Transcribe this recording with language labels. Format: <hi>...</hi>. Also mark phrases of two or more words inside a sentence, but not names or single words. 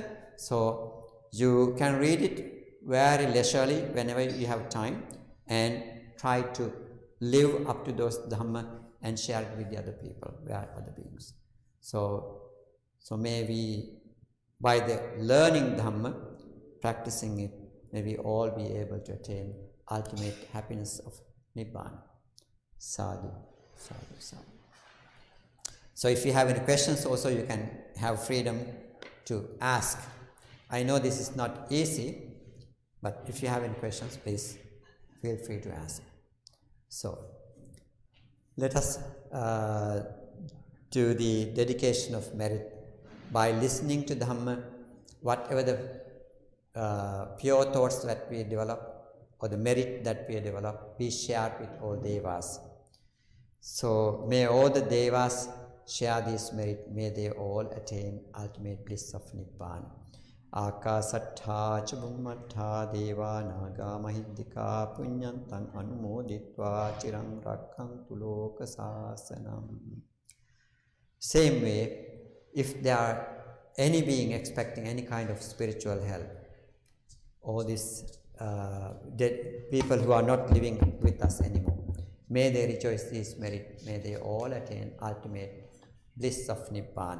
<en>So you can read it very leisurely whenever you have time and try to live up to those Dhamma and share it with the other people, other beings. So maybe by the learning Dhamma, practicing it, may we all be able to attain ultimate happiness of Nibbana.</en> <pi>Sadhu, sadhu, sadhu.</pi> <en>So if you have any questions also, you can have freedom to ask. I know this is not easy, but if you have any questions, please feel free to ask. So let us do the dedication of merit by listening to Dhamma. Whatever the pure thoughts that we develop or the merit that we develop, we share with all devas. So may all the devas share this merit, may they all attain ultimate bliss of Nibbana.</en> <pi>Akasattha ca bhummattha deva naga mahiddhika punyantang anumoditva chirang rakkantu loka sasanam.</pi> <en>Same way, if there are any being expecting any kind of spiritual help, all these dead people who are not living with us anymore, may they rejoice this merit, may they all attain ultimate bliss of Nibbana.</en>